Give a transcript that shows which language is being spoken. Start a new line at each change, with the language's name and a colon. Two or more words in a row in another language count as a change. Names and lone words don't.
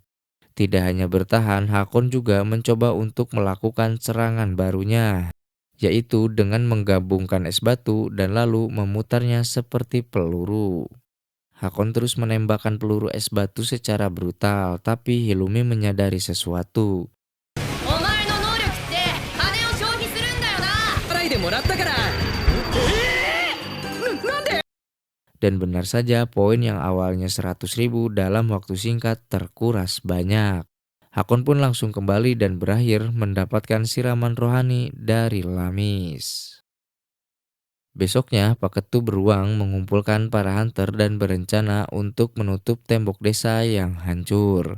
Indonesian: Tidak hanya bertahan, Hakon juga mencoba untuk melakukan serangan barunya, yaitu dengan menggabungkan es batu dan lalu memutarnya seperti peluru. Hakon terus menembakkan peluru es batu secara brutal, tapi Hilumi menyadari sesuatu.
Japanese: お前の能力って金を消費するんだよな。払いでもらったから
Indonesian: Dan benar saja poin yang awalnya 100.000 dalam waktu singkat terkuras banyak. Hakon pun langsung kembali dan berakhir mendapatkan siraman rohani dari Lamis. Besoknya, Pak Ketu beruang mengumpulkan para hunter dan berencana untuk menutup tembok desa yang hancur.